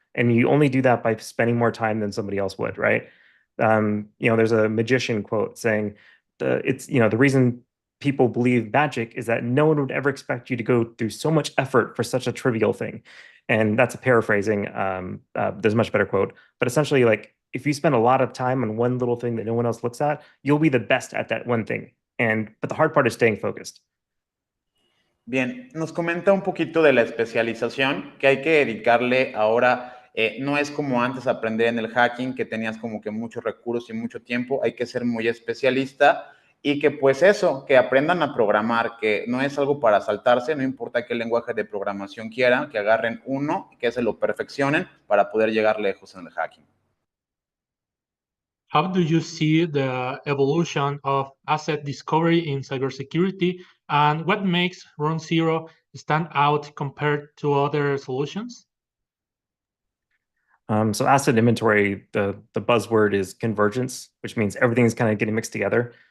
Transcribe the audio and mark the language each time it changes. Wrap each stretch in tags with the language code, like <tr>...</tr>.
<en>And you only do that by spending more time than somebody else would, right? There's a magician quote saying, the reason people believe magic is that no one would ever expect you to go through so much effort for such a trivial thing. And that's a paraphrasing. There's a much better quote. But essentially, like, if you spend a lot of time on one little thing that no one else looks at, you'll be the best at that one thing. But the hard part is staying focused.</en> <es>Bien, nos comenta un poquito de la especialización que hay que dedicarle ahora. No es como antes aprender en el hacking, que tenías como que muchos recursos y mucho tiempo. Hay que ser muy especialista y que pues eso, que aprendan a programar, que no es algo para saltarse, no importa qué lenguaje de programación quieran, que agarren uno, que se lo perfeccionen para poder llegar lejos en el hacking.</es> <en>How do you see the evolution of asset discovery in cybersecurity, and what makes Runzero stand out compared to other solutions? So asset inventory, the buzzword is convergence, which means everything's kind of getting mixed together.</en>